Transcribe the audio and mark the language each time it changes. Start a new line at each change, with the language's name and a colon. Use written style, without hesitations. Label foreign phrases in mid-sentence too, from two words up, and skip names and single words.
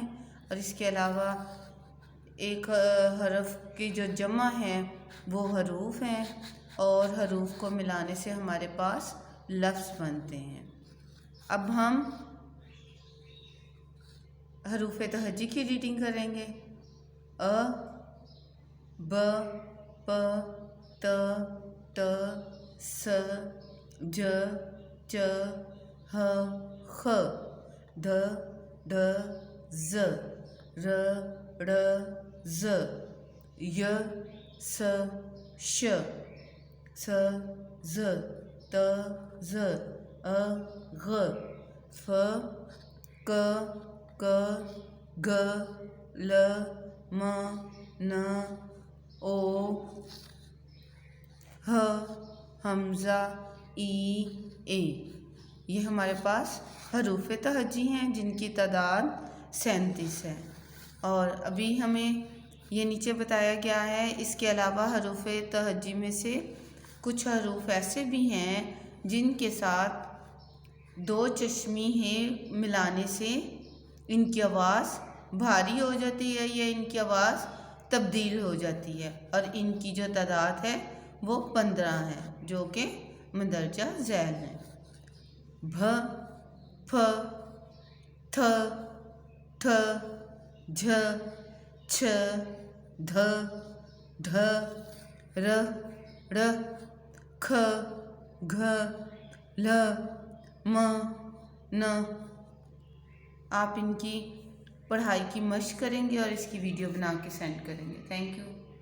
Urdu: اور اس کے علاوہ ایک حرف کی جو جمع ہے وہ حروف ہیں، اور حروف کو ملانے سے ہمارے پاس لفظ بنتے ہیں۔ اب ہم حروف تہجی کی ریڈنگ کریں گے۔ ا ب پ ت ٹ س ج چ ح خ دھ ڈ ز ر ڑ ز ی س ش ث ز ت ز ا غ ف ق ک گ ل م ن او ہ حمزہ ای اے۔ یہ ہمارے پاس حروف تہجی ہیں جن کی تعداد 37 ہے، اور ابھی ہمیں یہ نیچے بتایا گیا ہے اس کے علاوہ حروف تہجی میں سے کچھ حروف ایسے بھی ہیں جن کے ساتھ 2 چشمی ملانے سے ان کی آواز بھاری ہو جاتی ہے یا ان کی آواز تبدیل ہو جاتی ہے، اور ان کی جو تعداد ہے وہ 15 ہے جو کہ مندرجہ ذیل ہیں۔ بھ پ تھ ٹھ جھ چھ دھ ڈھ ر ڑ کھ گھ ل م ن۔ آپ ان کی پڑھائی کی مشق کریں گے اور اس کی ویڈیو بنا کے سینڈ کریں گے۔
English: thank you.